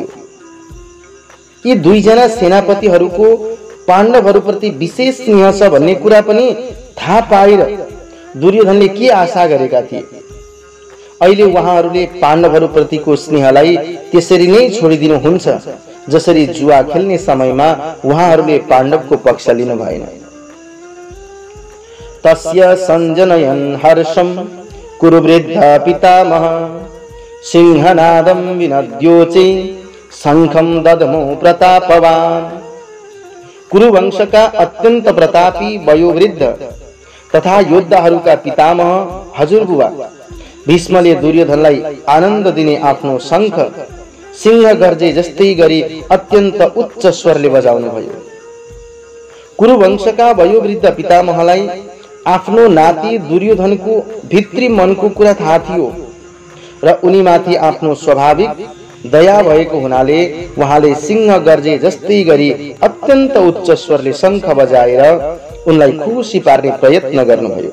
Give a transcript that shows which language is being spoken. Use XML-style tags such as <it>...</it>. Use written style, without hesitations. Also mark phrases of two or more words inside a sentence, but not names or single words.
<ne>यी दुईजना सेनापतिहरूको पाण्डवहरूप्रति विशेष स्नेह छ भन्ने कुरा पनि थाहा पाएर दुर्योधनले के आशा गरेका थिए। अहिले उहाँहरूले पाण्डवहरूप्रतिको स्नेहलाई त्यसरी नै छोडिदिनुहुन्छ जसरी जुवा खेल्ने समयमा उहाँहरूले पाण्डवको पक्ष लिनु भएन।</ne> <sa>तस्य संजनयन् हर्षं कुरुवृद्ध पितामह सिंहनादं विनद्योचे शंखं ददमो प्रतापवान्।</sa> <ne>कुरुवंशका अत्यन्त प्रतापी वयोवृद्ध तथा योद्धाहरूका पितामह हजुरबुवा भीष्मले दुर्योधनलाई आनन्द दिने आफ्नो शंख सिंह गर्जे जस्तै गरी अत्यन्त उच्च स्वरले बजाउनु भयो। कुरुवंशका वयोवृद्ध पितामहलाई आफ्नो नाति दुर्योधनको भित्री मनको कुरा थाहा थियो र उनीमाथि आफ्नो स्वाभाविक दया भएको हुनाले उहाँले सिंह गर्जे जस्तै गरी अत्यन्त उच्च स्वरले शंख बजाएर उनलाई खुसी पार्ने प्रयत्न गर्नुभयो।</ne>